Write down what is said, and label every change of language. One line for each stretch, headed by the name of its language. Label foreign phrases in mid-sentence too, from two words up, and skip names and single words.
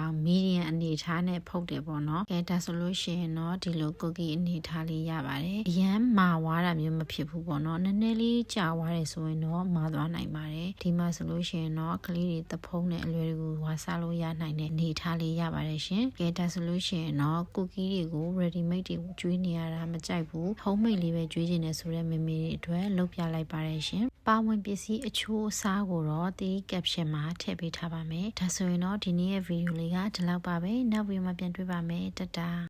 Burmese: င်းမီဒီယံအနေထားနဲ့ဖုတ်တယ်ပေါ့နော်ကဲဒါဆိုလို့ရှိရင်တော့ဒီလိုကူကီအနေထားလေးရပါတယ်အရန်မာဝါတာမျိုး မဖြစ်ဘူးပေါ့နော်နည်းနည်းလေးကြာသွားတယ်ဆိုရင်တော့မာသွားနိုင်ပါတယ်ဒီမှာဆိုလို့ရှိရင်တော့ကလေးတွေတဖုံးနဲ့အလွယ်တကူဝါစားလို့ရနိုင်တဲ့အနေထားလေးရပါတယ်ရှင်ကဲဒါဆိုလို့ရှိရင်တော့ကူကီတွေကို
English: ready made
Burmese: တွေကျွေးနေရတာမကြိုက်ဘူး
English: home made
Burmese: လေးပဲကျွေးနေဆိုတဲ့မေမေတွေအတွက်လုပ်ပြလိုက်ပါတယ်ရှင်ပါဝင်ပစ္စည်းအချိုးအစားကိုတော့ဒီ caption မှာထည့်ပေးထားပါမယ်ဒါဆိုရင်တော့ဒီနေ့ရဲ့ video လေးကဒီလောက်ပါပဲနောက်ပြီးမှပြန်တွေ့ပါမယ်တတာ